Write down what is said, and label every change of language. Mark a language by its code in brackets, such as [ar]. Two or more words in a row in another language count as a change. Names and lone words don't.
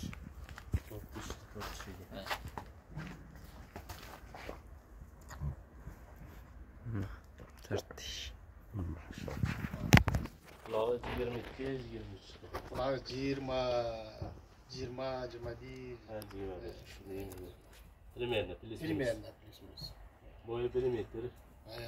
[tr] 4 diş. Tartış. Kulağı 22, 23. Kulağı 20, 21. Ha, 20. [ru] Примерно, плюс-минус. Примерно плюс-минус. [tr] Boyu 1 metre.